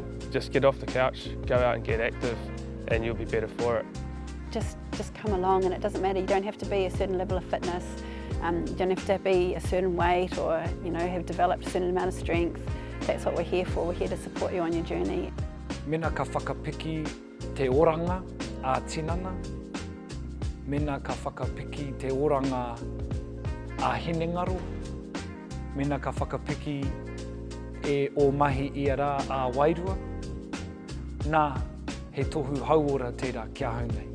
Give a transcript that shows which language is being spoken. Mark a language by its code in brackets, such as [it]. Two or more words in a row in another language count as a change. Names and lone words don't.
[en] Just get off the couch, go out and get active, and you'll be better for it. Just come along, and it doesn't matter. You don't have to be a certain level of fitness. You don't have to be a certain weight or have developed a certain amount of strength. That's what we're here for. We're here to support you on your journey. [mi] Mena ka whakapiki te oranga a tinana. Mena ka whakapiki te oranga a hinengaro. Mena ka whakapiki e o mahi ia rā a wairua. Nā, he tohu hauora tērā kia hau nei.